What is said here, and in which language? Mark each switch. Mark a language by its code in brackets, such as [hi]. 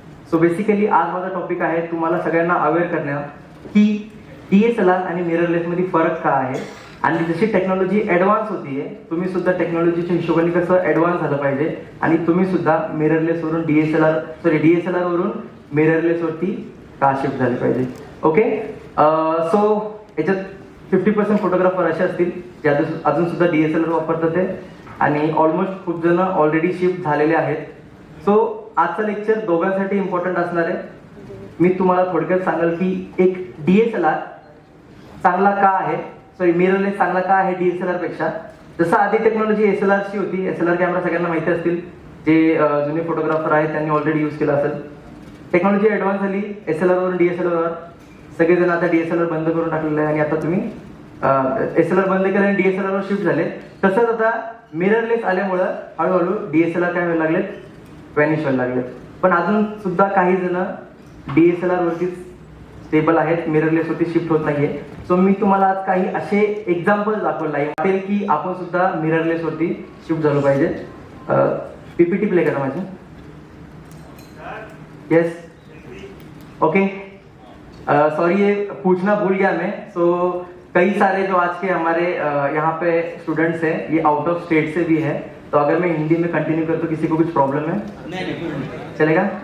[mr] So basically आज माझा topic आहे तुम्हाला सगळ्यांना अवेअर करण्या की DSLR आणि मिररलेसमध्ये फरक का आहे, आणि जशी टेक्नॉलॉजी ॲडव्हान्स होतीये तुम्ही सुद्धा टेक्नॉलॉजीच्या हिशोबाने कसं ॲडव्हान्स झालं पाहिजे, आणि तुम्ही सुद्धा मिररलेसवरून DSLR वरून मिररलेसवरती का शिफ्ट झाले पाहिजे. ओके, सो याच्यात 50% फोटोग्राफर असे असतील जे अजून सुद्धा DSLR वापरतात ते, आणि ऑलमोस्ट खूप जण ऑलरेडी शिफ्ट झालेले आहेत. सो आजचं लेक्चर दोघांसाठी इम्पॉर्टंट असणार आहे. मी तुम्हाला थोडक्यात सांगाल की एक DSLR चांगला का आहे, मिररलेस चांगला का आहे DSLR पेक्षा. जसं आधी टेक्नॉलॉजी SLRची होती, SLR कॅमेरा सगळ्यांना माहिती असतील, जे जुने फोटोग्राफर आहेत त्यांनी ऑलरेडी यूज केला असेल. टेक्नॉलॉजी ॲडव्हान्स झाली, SLR वरून DSLR वर सगळेजण आता DSLR बंद करून टाकलेलं आहे, आणि आता तुम्ही SLR बंद केलं आणि DSLR वर शिफ्ट झाले. तसंच आता मिररलेस आल्यामुळं हळूहळू DSLR काय व्हायला लागलेत, व्हॅनिश व्हायला लागलेत. पण अजून सुद्धा काही जण DSLR वरतीच स्टेबल आहेत, मिररलेस वरती शिफ्ट होत नाहीये. सो मी तुम्हाला आज काही असे एक्झाम्पल दाखवले आहे की आपण सुद्धा मिररलेस वरती शिफ्ट झालो पाहिजे. PPT प्ले करा माझी. [hi] Yes, okay. सॉरी ये पूछना भूल गया मैं. सो कई सारे जो आज के हमारे यहाँ पे स्टूडेंट्स हैं ये आउट ऑफ स्टेट से भी है, तो अगर मैं हिंदी में कंटिन्यू कर तो किसी को कुछ प्रॉब्लम है? चलेगा?